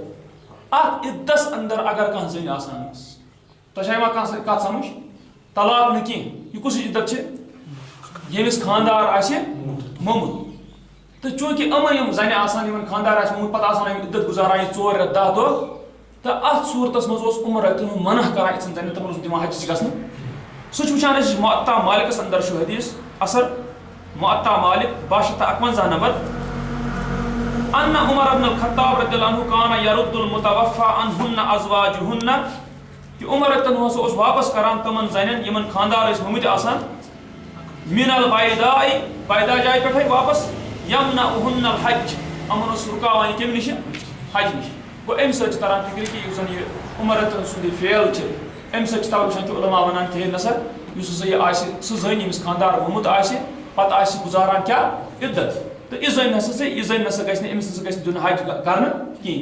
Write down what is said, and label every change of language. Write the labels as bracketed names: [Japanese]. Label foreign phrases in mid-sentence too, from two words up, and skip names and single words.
[Kashmiri] اَتھ عدتَس اندر اگر کانٛہہ زٔنۍ آسان ٲس تۄہہِ چھا یِوان کانٛہہ کَتھ سَمٕجھ طلاق نہٕ کینٛہہ یہِ کُس عدت چھِ ییٚمِس خانٛدار آسہِ موٚمُت. تہٕ چوٗنٛکہِ یِم زَنہِ آسان یِمن خانٛدار آسہِ موٚمُت پَتہٕ آسان یِم عدت گُزاران یہِ 4 رٮ۪تھ 10 دۄہ تہٕ اَتھ صوٗرتَس منٛز اوس عمر رٔتِن منع کران یِژھن زَنٮ۪ن تِمن اوس دِوان حجِچ گژھنہٕ. سُہ چھُ وٕچھان أسۍ مُعطا مالِکَس اندر چھُ حدیٖث اثر مُعطا مالِک 1251 نمبر [Arabic] ان عمر بن الخطاب رضی اللہ عنہ کان یرد المتوفی عنہن ازواجہن [Kashmiri] کہ عمر رضی اللہ عنہ اوس واپس کران تمن زنٮ۪ن یِمن خانٛدار ٲسۍ مٔمٕتۍ آسان [Arabic] من البیداء [Kashmiri] بیدا جایہِ پٮ۪ٹھٕے واپس [Arabic] یمنعہن الحج [Kashmiri] یِمن اوس رُکاوان یہِ کمہِ نِش حج نِش. گوٚو اَمہِ سۭتۍ چھِ تران فِکرِ کہِ یُس زن یہِ عمر رضی اللہ سُنٛد یہِ فعل چھِ اَمہِ سۭتۍ چھِ تَوے وٕچھان کہِ علما وَنان کہِ ہے نسا یُس ہسا یہِ آسہِ سُہ زٔنۍ ییٚمِس خانٛدار گوٚمُت آسہِ پتہٕ آسہِ گُزاران کیٛاہ عدت تہٕ یہِ زٔنۍ نسا گژھِ نہٕ أمِس نسا گژھِ دیُن حج کرنہٕ کِہینۍ.